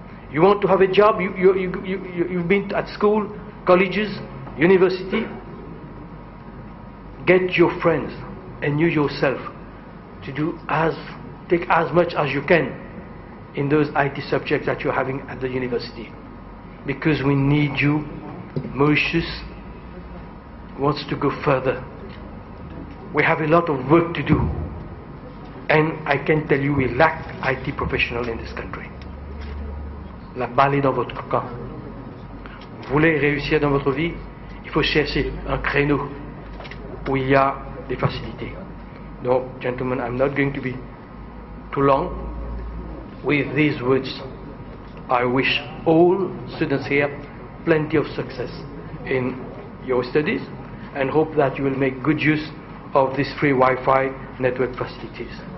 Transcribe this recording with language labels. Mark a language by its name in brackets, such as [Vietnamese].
[English] You want to have a job, you've been at school, colleges, university, get your friends and you yourself to take as much as you can in those IT subjects that you're having at the university, because we need you. Mauritius wants to go further. We have a lot of work to do, and I can tell you we lack IT professionals in this country. [French] La balle est dans votre camp. Vous voulez réussir dans votre vie, il faut chercher un créneau où il y a des facilités. [English] No, gentlemen, I'm not going to be too long. With these words, I wish all students here plenty of success in your studies, and hope that you will make good use of these free Wi-Fi network facilities.